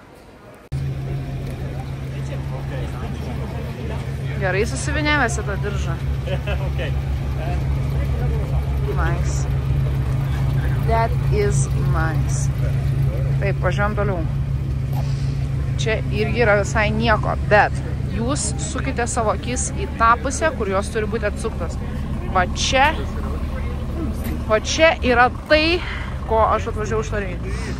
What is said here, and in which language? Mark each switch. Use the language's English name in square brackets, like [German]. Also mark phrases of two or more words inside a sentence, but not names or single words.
[Lithuanian] Gerai susivinėvęs į tą diržą. [English] Nice. That is nice. [Lithuanian] Taip, važiuojam toliau. Čia irgi yra visai nieko, bet jūs sukite savo akis į tą pusę, kur jos turi būti atsuktos. Va čia yra tai, ko aš atvažiavau iš Torėjų.